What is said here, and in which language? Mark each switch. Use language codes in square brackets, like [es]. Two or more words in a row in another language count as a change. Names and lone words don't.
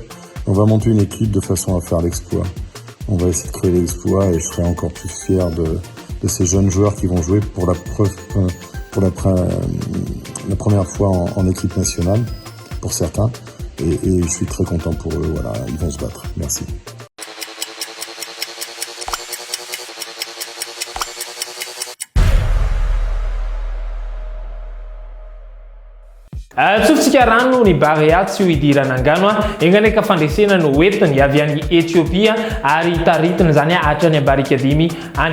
[fr] On va monter une équipe de façon à faire l'exploit. On va essayer de créer l'exploit et je serai encore plus fier de ces jeunes joueurs qui vont jouer pour la première fois en équipe nationale, pour certains. Et je suis très content pour eux. Voilà, ils vont se battre. Merci. [mg] Tsofitsika rano ny Barea tsy ho idirana angano enga ndraika fandresena no entiny avy any Ethiopia ary taritiny zany hatrany Abarikadimy any.